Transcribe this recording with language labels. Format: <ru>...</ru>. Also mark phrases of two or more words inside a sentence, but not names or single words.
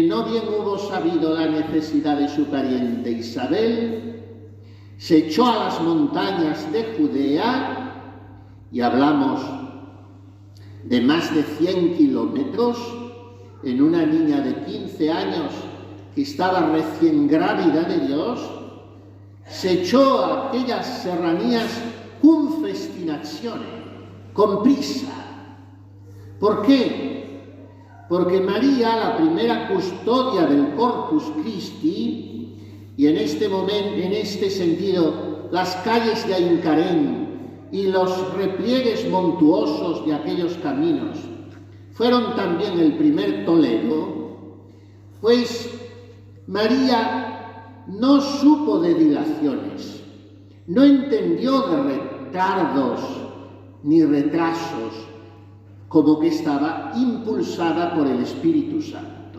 <es>no bien hubo sabido la necesidad de su pariente Isabel, se echó a las montañas de Judea, y hablamos de más de 100 kilómetros, en una niña de 15 años que estaba recién grávida de Dios, se echó a aquellas serranías</es> <la>cum festinazione,</la> <es>con prisa. ¿Por qué? Porque María, la primera custodia del</es> <la>Corpus Christi,</la> <es>y en este momento, en este sentido, las calles de Aincarén y los repliegues montuosos de aquellos caminos fueron también el primer Toledo, pues María no supo de dilaciones, no entendió de retardos ni retrasos, como que estaba impulsada por el Espíritu Santo.</es>